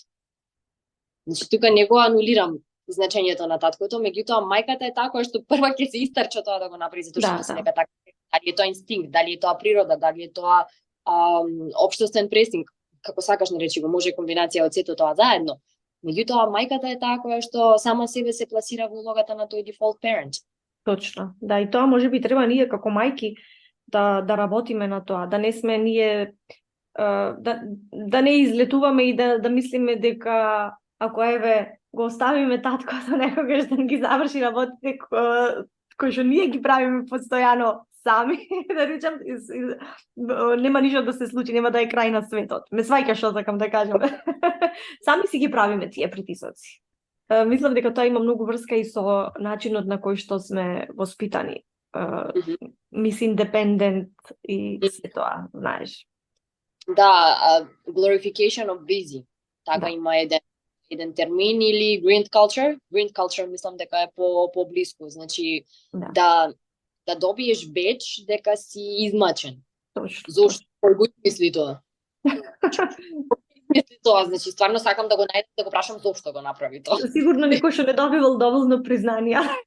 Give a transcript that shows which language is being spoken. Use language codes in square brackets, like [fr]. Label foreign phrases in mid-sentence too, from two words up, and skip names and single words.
[mk] Значи тука не го анулирам значењето на таткото, меѓутоа мајката е таа која што прва ќе се истрча тоа да го направи, затоа што се дека така, дали е тоа инстинкт, дали е тоа природа, дали е тоа општествен пресинг, како сакаш не речи го, може комбинација од сето тоа заедно. Меѓутоа мајката е таа која што сама себе се пласира во улогата на тој [en] default parent. [mk] Точно. Да, и тоа можеби треба ние како мајки да работиме на тоа, да не сме ние да не излетуваме и да мислиме дека ако еве го оставиме таткото некогаш да ги заврши работите кои што ние ги правиме постојано сами, да речам, нема ништо да се случи, нема да е крај на светот. Ме сваќа што сакам да кажам. Сами си ги правиме тие притисоци. Мислам дека тоа има многу врска и со начинот на кој што сме воспитани. [en] Miss independent [mk] и се тоа, знаеш. Да, [en] glorification of busy. [mk] Така има еден термин или [en] green culture. Green culture [mk] мислам дека е по-блиско. Значи да добиеш беч дека си измачен. Точно. Зошто? Кој го мисли тоа? Мисли тоа, значи стварно сакам да го најдам, да го прашам зошто го направи тоа. Сигурно некој што не добивал доволно признанија.